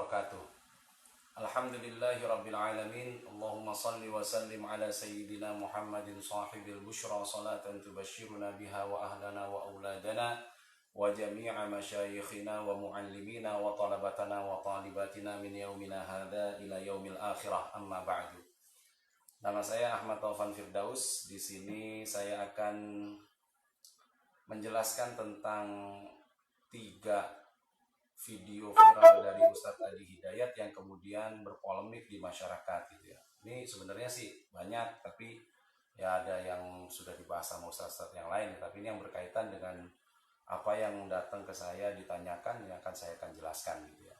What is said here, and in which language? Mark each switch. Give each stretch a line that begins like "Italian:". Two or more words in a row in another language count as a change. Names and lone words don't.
Arabic: wabarakatuh. الحمد لله رب العالمين. اللهم صل وسلم على سيدنا محمد صاحب البشرى صلاة تبشرنا بها وأهلنا وأولادنا وجميع مشايخنا ومعلمينا وطلابنا وطالباتنا من يومنا هذا إلى يوم الآخرة، أما بعد.
Indonesian: Nama saya Ahmad Taufan Firdaus. Di sini saya akan menjelaskan tentang 3 video viral dari Ustadz Adi Hidayat yang kemudian berpolemik di masyarakat gitu ya. Ini sebenarnya sih banyak, tapi ya ada yang sudah dibahas sama Ustadz yang lain, tapi ini yang berkaitan dengan apa yang datang ke saya ditanyakan, yang akan jelaskan gitu ya.